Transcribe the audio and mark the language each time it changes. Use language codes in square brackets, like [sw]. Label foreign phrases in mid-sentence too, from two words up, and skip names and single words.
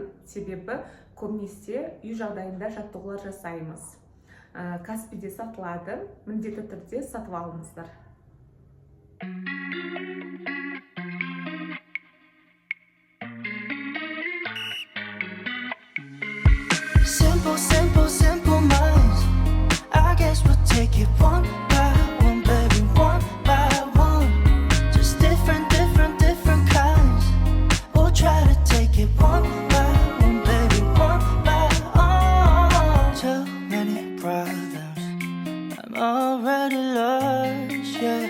[kk] Себебі көбінесе үй жағдайында жаттығулар жасаймыз. Каспиде сатылады, міндетті түрде сатып алыңыздар. [en] Simple minds. I guess we'll take it one by one, baby, one by one. Just different kinds. We'll try to take it one by one, baby, one by one. Too many problems, I'm already lost, yeah.